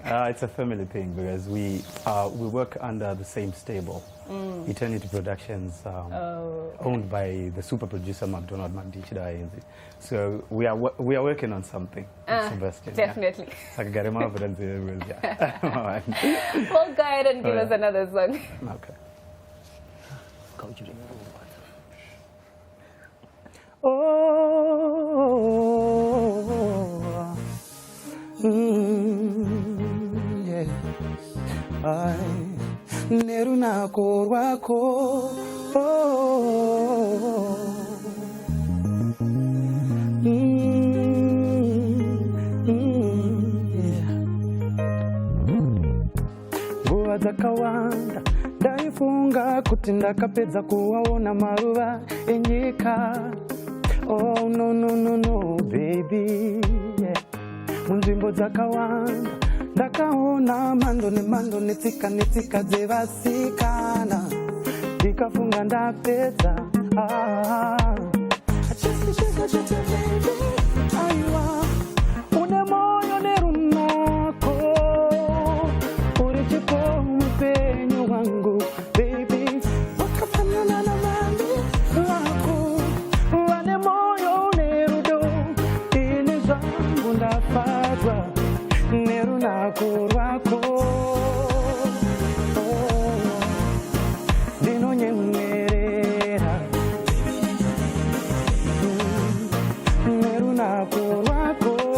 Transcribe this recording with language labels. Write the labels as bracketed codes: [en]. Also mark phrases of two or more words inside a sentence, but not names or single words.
[en] It's a family thing because we work under the same stable. Eternity Productions, owned by the super producer McDonald Magdi. So we are working on something. Sebastian, definitely. Yeah. Well, go ahead and give us another song. Okay. [sn] Neruna korwako nguva dzakawanda ndaifunga kuti ndakapedza kuwaona maruva enyika. [en] Oh no no no no baby, [sn] munzvimbo dzakawanda ndakaona mhando nemhando netsika dzevasikana ndikafunga ndapedza. Aiwa une moyo nerunako uri chipo mupenyu wangu baby, wakafanana na mami wako vane moyo nerudo ini zvangu ndafadzwa nerunako rwako. Ndinonyemwerera nerunako rwako.